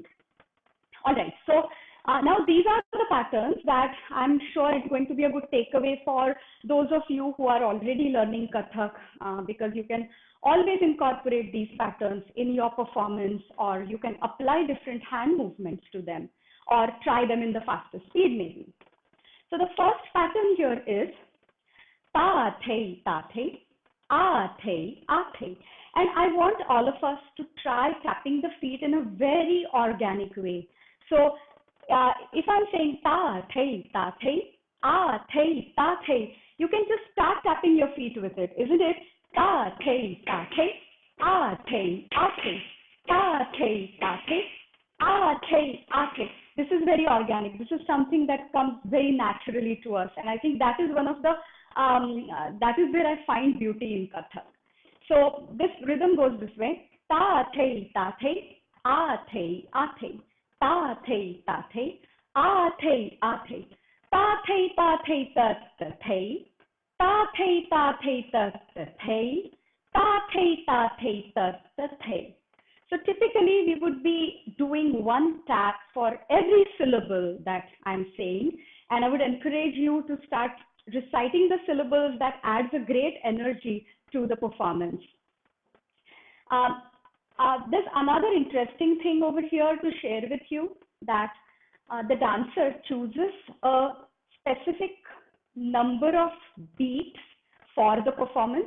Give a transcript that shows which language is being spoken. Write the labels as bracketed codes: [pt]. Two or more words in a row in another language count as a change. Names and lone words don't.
[en] All right, so now these are the patterns that I'm sure is going to be a good takeaway for those of you who are already learning Kathak, because you can always incorporate these patterns in your performance, or you can apply different hand movements to them, or try them in the faster speed maybe. So the first pattern here is ta thei, a thei, a thei. And I want all of us to try tapping the feet in a very organic way. So if I'm saying ta thei, a thei, ta thei, you can just start tapping your feet with it, isn't it? Ta thei, a thei, a thei, ta thei, a thei, a thei. This is very organic. This is something that comes very naturally to us. And I think that is one of the, that is where I find beauty in Kathak. So this rhythm goes this way. Ta thei, a thei, ta thei, a thei, ta thei, a thei, ta thei, ta thei, ta thei, ta thei, ta thei, ta thei, ta thei. So typically we would be doing one tap for every syllable that I'm saying, and I would encourage you to start reciting the syllables. That adds a great energy to the performance. There's another interesting thing over here to share with you, that the dancer chooses a specific number of beats for the performance.